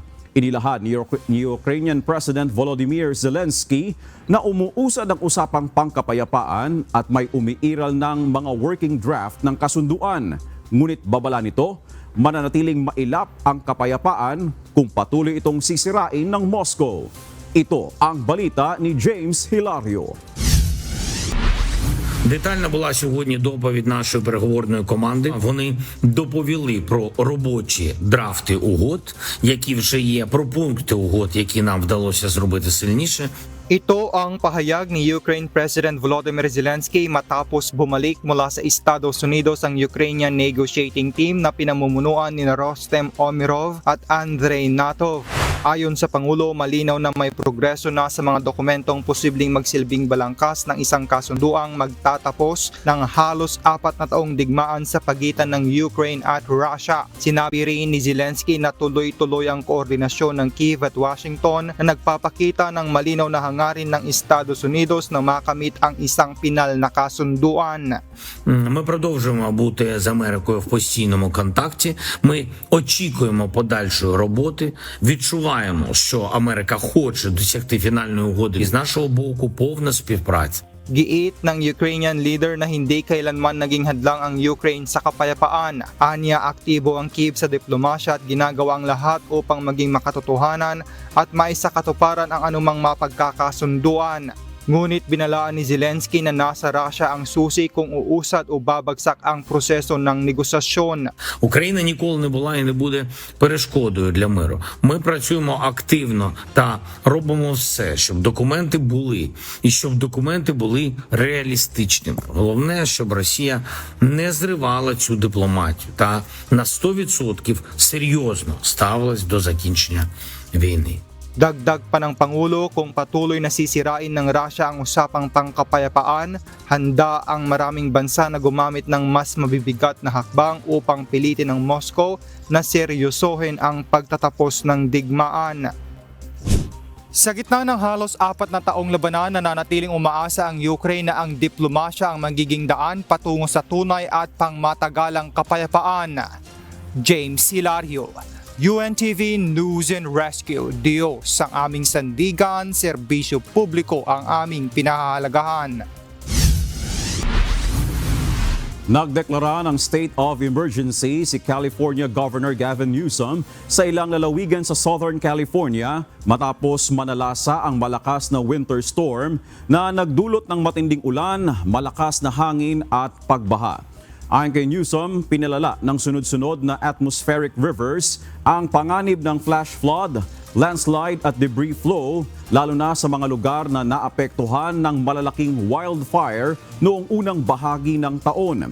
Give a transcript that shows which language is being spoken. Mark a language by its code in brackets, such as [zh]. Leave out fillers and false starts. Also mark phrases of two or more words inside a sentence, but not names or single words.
[tl] Inilahad ni Ukrainian President Volodymyr Zelensky na umuusad ang usapang pangkapayapaan at may umiiral ng mga [en] working draft [tl] ng kasunduan. Ngunit babala nito, mananatiling mailap ang kapayapaan kung patuloy itong sisirain ng Moscow. Ito ang balita ni James Hilario. [uk] Детальна була сьогодні доповідь нашої переговорної команди. Вони доповіли про робочі драфти угод, які вже є, про пункти угод, які нам вдалося зробити сильніше. [tl] Ito ang pahayag ni Ukraine President Volodymyr Zelensky matapos bumalik mula sa Estados Unidos ang [en] Ukrainian negotiating team [tl] na pinamumunuan ni Rostem Omirov at Andrei Natov. Ayon sa Pangulo, malinaw na may progreso na sa mga dokumentong posibleng magsilbing balangkas ng isang kasunduang magtatapos ng halos 4 na taong digmaan sa pagitan ng Ukraine at Russia. Sinabi rin ni Zelensky na tuloy-tuloy ang koordinasyon ng Kyiv at Washington na nagpapakita ng malinaw na hangarin ng Estados Unidos na makamit ang isang pinal na kasunduan. [uk] Ми продовжуємо бути з Америкою в постійному контакті. Ми очікуємо подальшої роботи, відчуваємо, що Америка хоче досягти фінальної угоди. І з нашого боку повна співпраця. [tl] Giit ng [en] Ukrainian leader [tl] na hindi kailanman naging hadlang ang Ukraine sa kapayapaan. Anya, aktibo ang Kyiv sa diplomasya at ginagawa ang lahat upang maging makatotohanan at maisakatuparan ang anumang mapagkakasunduan. Ngunit binalaan ni Zelensky na nasa Russia ang susi kung uusad o babagsak ang proseso ng negosasyon. [uk] Україна ніколи не була і не буде перешкодою для миру. Ми працюємо активно та робимо все, щоб документи були, і щоб документи були реалістичними. Головне, щоб Росія не зривала цю дипломатію та на 100% серйозно ставилась до закінчення війни. [tl] Dagdag pa ng Pangulo, kung patuloy na sisirain ng Russia ang usapang pangkapayapaan, handa ang maraming bansa na gumamit ng mas mabibigat na hakbang upang pilitin ng Moscow na seryosohin ang pagtatapos ng digmaan. Sa gitna ng halos 4 na taong labanan, nananatiling umaasa ang Ukraine na ang diplomasya ang magiging daan patungo sa tunay at pangmatagalang kapayapaan. James Hilario, UNTV News and Rescue. Diyos ang aming sandigan, serbisyo publiko ang aming pinahahalagahan. Nagdeklara ng [en] state of emergency [tl] si California Governor Gavin Newsom sa ilang lalawigan sa Southern California matapos manalasa ang malakas na [en] winter storm [tl] na nagdulot ng matinding ulan, malakas na hangin at pagbaha. Ayon kay Newsom, pinalala ng sunod-sunod na [en] atmospheric rivers [tl] ang panganib ng [en] flash flood, [tl] landslide at [en] debris flow, [tl] lalo na sa mga lugar na naapektuhan ng malalaking wildfire noong unang bahagi ng taon.